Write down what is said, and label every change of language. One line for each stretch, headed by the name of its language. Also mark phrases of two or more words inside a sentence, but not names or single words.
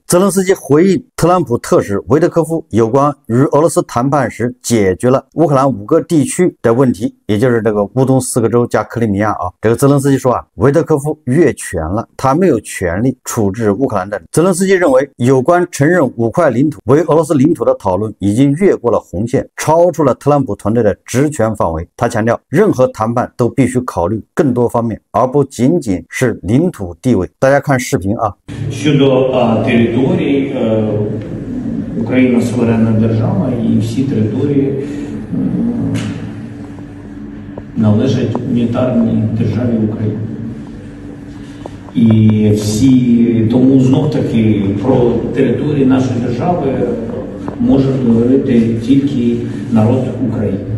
Chinese: 泽连斯基回应特朗普特使维特科夫有关与俄罗斯谈判时解决了乌克兰5个地区的问题，也就是这个乌东4个州加克里米亚这个泽连斯基说维特科夫越权了，他没有权利处置乌克兰的。泽连斯基认为有关承认5块领土为俄罗斯领土的讨论已经越过了红线，超出了特朗普团队的职权范围。他强调任何谈判都必须考虑更多方面，而不仅仅是领土地位。大家看视频
Ukrainian: Щодо територій, Україна суверенна держава і всі території належать унітарній державі України. І тому знов-таки про території нашої держави може говорити тільки народ України.